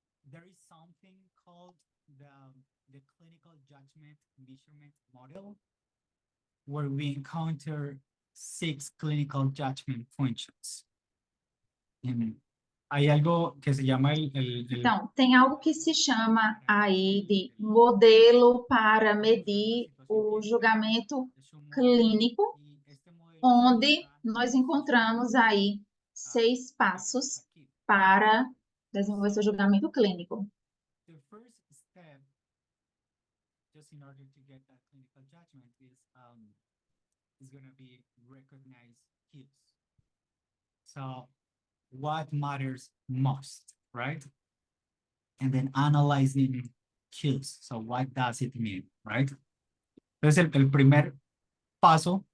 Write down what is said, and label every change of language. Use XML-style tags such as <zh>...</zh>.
<en>There is something called the the clinical judgment measurement model, where we encounter 6 clinical judgment functions.</en> <es>Hay algo que se llama</es> <pt>Então, tem algo que se chama aí de modelo para medir o julgamento clínico, onde nós encontramos aí 6 passos para desenvolver seu julgamento clínico.</pt> <en>The first step, just in order to get that clinical judgment, is going to be recognize cues. So, what matters most, right? And then analyzing cues. So, what does it mean, right?</en> <es>Entonces, el primer paso.</es>